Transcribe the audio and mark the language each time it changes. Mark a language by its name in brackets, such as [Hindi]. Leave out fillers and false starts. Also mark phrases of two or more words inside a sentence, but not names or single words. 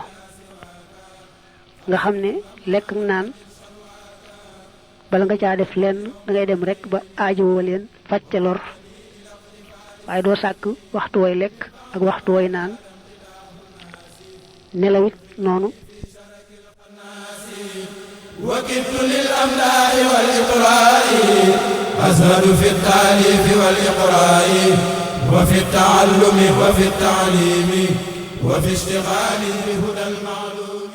[Wolof] nga xam ne lekk ak naan bala nga caa def lenn dangay dem rekk ba aajowoo leen faj ca lor, waaye doo sàkk waxtu way lekk ak waxtu way naan. nelawit noonu. [Arabic] وكدت للأملاح والإقراء أزهد في التأليف والإقراء وفي التعلم وفي التعليم وفي اشتغال بهدى المعلوم.